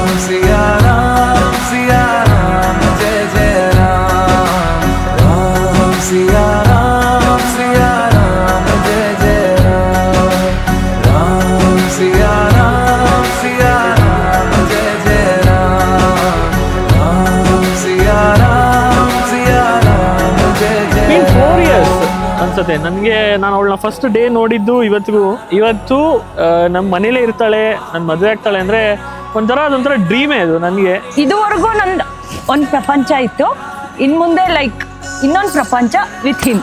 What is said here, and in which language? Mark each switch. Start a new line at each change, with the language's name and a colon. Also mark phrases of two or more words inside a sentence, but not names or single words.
Hindi: सिया राम जय जय राम, राम सिया राम जय जय राम, राम सिया राम जय जय राम, राम सिया राम जय जय राम.
Kannada: 4 years ಅನ್ಸುತ್ತೆ ನನಗೆ. ನಾನು ಅವಳನ್ನ
English: first day
Kannada: ನೋಡಿದ್ದು ಇವತ್ತು ನಮ್ಮ ಮನೇಲೇ ಇರ್ತಾಳೆ, ನನ್ನ ಮದುವೆ ಆಗ್ತಾಳೆ ಅಂದರೆ ಅದೊಂಥರ ಡ್ರೀಮೇ ಅದು ನನಗೆ. ಇದುವರೆಗೂ ನಂದು ಒಂದು ಪ್ರಪಂಚ ಇತ್ತು, ಇನ್ನು ಮುಂದೆ ಲೈಕ್ ಇನ್ನೊಂದು ಪ್ರಪಂಚ
English: with him.